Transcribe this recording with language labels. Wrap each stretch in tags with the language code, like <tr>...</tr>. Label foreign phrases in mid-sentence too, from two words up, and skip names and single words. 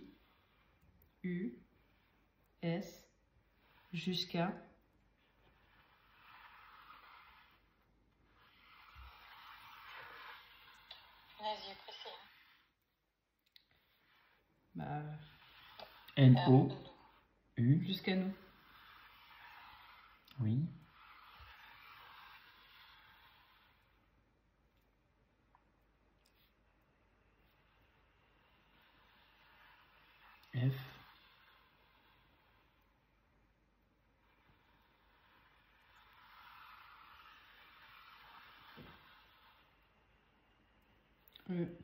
<fr>U. S. Jusqu'à. Vas-y, précis. Bah. N-O-U. Jusqu'à nous. Oui. F. E.</fr>